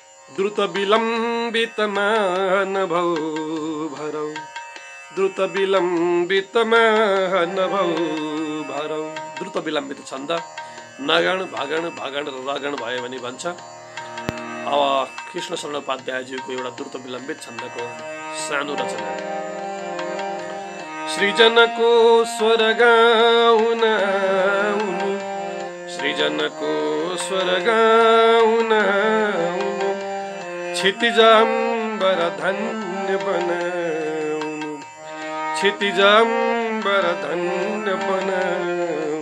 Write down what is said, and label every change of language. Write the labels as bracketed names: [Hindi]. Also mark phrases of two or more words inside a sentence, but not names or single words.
[Nepali] द्रुत विलम्बितमा नभौ भरौ, द्रुत विलम्बितमा नभौ भरौ। द्रुत विलम्बित छन्द नगण भगण भगण र रगण भयो भने भन्छ। अब कृष्णशरण उपाध्यायज्यूको एउटा द्रुत विलम्बित छन्दको सानो रचना। सृजनको स्वर गाउन उनु, सृजनको स्वर गाउन उनु, क्षितिजाम्बर धन्य बनाउनु, क्षितिजाम्बर धन्य बनाउनु।